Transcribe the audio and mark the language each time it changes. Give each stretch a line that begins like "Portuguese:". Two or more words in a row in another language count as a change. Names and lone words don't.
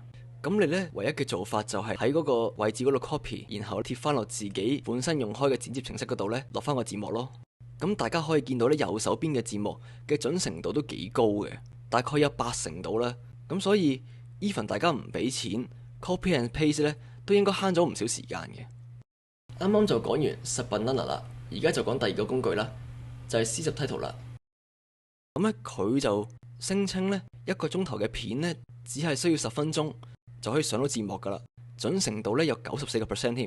Cantonese: 咁你呢，唯一嘅做法就係喺嗰個位置嗰度 copy， 然後貼翻落自己本身用開嘅剪接程式嗰度呢，落翻個字幕咯。咁大家可以見到呢，右手邊嘅字幕嘅準程度都幾高嘅，大概有80%到啦。咁所以 even 大家唔俾錢
English: copy and paste
Cantonese: 呢，都應該慳咗唔少時間嘅。啱啱就講完 Subbanana 啦，而家就講第二個工具啦，就係 CSubtitle 啦。咁咧佢就聲稱呢，1個鐘頭嘅片呢，只係需要10分鐘就可以上到字幕噶啦，準程度呢有94% 添。